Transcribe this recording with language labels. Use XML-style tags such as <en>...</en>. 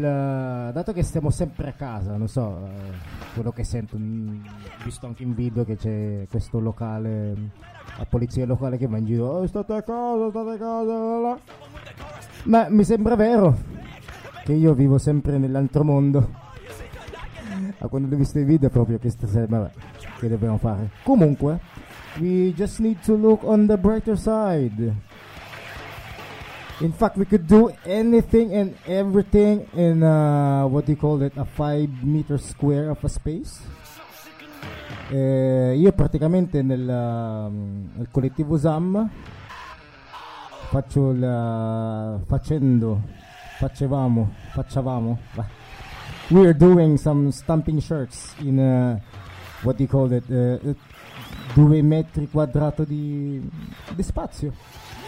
<it>dato che stiamo sempre a casa, non so, quello che sento, visto anche in video che c'è questo locale, la polizia locale che va in giro, state a casa, là. Ma mi sembra vero che io vivo sempre nell'altro mondo. A quando ho visto i video proprio che stasera, vabbè, che dobbiamo fare?</it> <en>Comunque, we just need to look on the brighter side. In fact, we could do anything and everything in what do you call it, a 5 meter square of a space.</en> <it>Io praticamente nel collettivo ZAM facevamo.</it> <en>We are doing some stamping shirts in what do you call it,</en> <it>2 metri quadrati di spazio.</it>